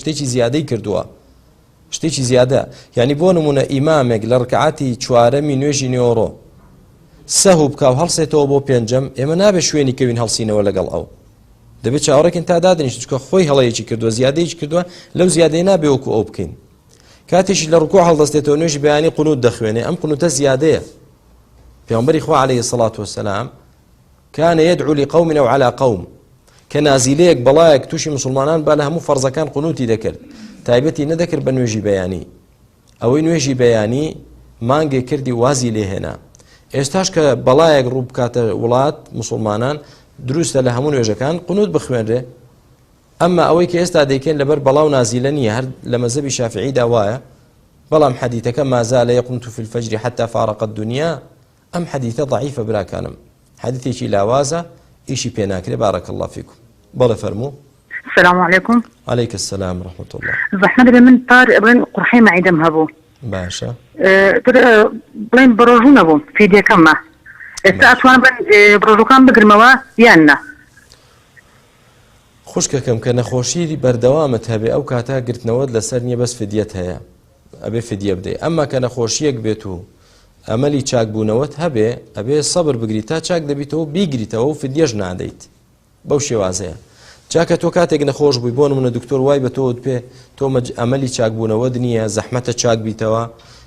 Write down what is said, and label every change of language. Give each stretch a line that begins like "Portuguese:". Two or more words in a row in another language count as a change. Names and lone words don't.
Central Kurdish: شتێکی زیادەی کردووە شتێکی زیادە یعنی بۆ نمونە ئیمامێک لە ڕکعاتی چوارەمی نوێژی نیۆڕۆ سەهو بکاو هەڵسێتەوە بۆ پێنجەم ئێمە نابێ شوێنی کەوین هەڵسینەوە لەگەڵ ئەو دەبێت چاوەڕێکین تا دادنیشت چکە خۆی هەڵەیەکی کردووە زیادەیەکی کردووە لەو زیادەی نابێ وەکو ئەو بکەین کاتێکی لە ڕکوع هەڵدەستێتەوە نوێژی بەیانی قونوت دەخوێنێ ئەم قونوتە زیادەیە پێغەمبەری خوا عەلەیهی سەڵات وەسەلام
Arabic: كان يدعو لقوم أو على قوم
Central Kurdish: کە نازیلەیەک بەڵایەک تووشی مسلمانان با لە هەموو فەرزەکان قونوتی دەکرد تایبەتی نەدەکرد بە نوێژی بەیانی ئەوەی نوێژی بەیانی مانگێک کردی وازی لێهێنا ئێستاش کە بەڵایەک ڕوو بکاتە وڵات مسلمانان دروستە لە هەموو نوێژەکان قونوت بخوێنرێ ئەمما ئەوەی کە ئێستا دەیکەن لەبەر بەڵاو نازیلە نییە هەر لە مەزهبی شافعیدا وایە بەڵام حەدیثەکە
Arabic: ما زال يقنت في الفجر حتى فارق الدنيا
Central Kurdish: ئەم حەدیثە ضعیفە براکانم حەدیثێکی لاوازە ئیشی پێ ناکرێ
Arabic: بارك الله فيكم
Central Kurdish: بەڵێ فەرموو
Arabic: السلام عليكم. عليك السلام ورحمة الله. زحمة بن طارق بن قرحي معدم هبو
Central Kurdish: باشا بڵێن بەڕۆژوو نەبووم فیدیەکەم ما ئێستا ئەتوانم بڕۆژووەکان بگرمەوە یان نا خوشکەکەم کە نەخۆشی بەردەوامت هەبێ ئەو کاتا گرتنەوەت لەسەر نییە بەس فدیەت هەیە ئەبێ فدیە بدەیت ئەمما کە نەخۆشیەک بێت و ئەمەلی چاکبوونەوەت هەبێ ئەبێ سەبر بگریت تا چاک دەبیتەوە بیگریتەوە و فدیەش نادەیت بەو شێوازەیە چاکە تۆ کاتێک نەخۆش بووی بۆ نمونە دکتۆر وای بە تۆت پێ تۆ ئەمەلی چاکبوونەوەت نییە زەحمەتە چاک بیتەوە بۆیە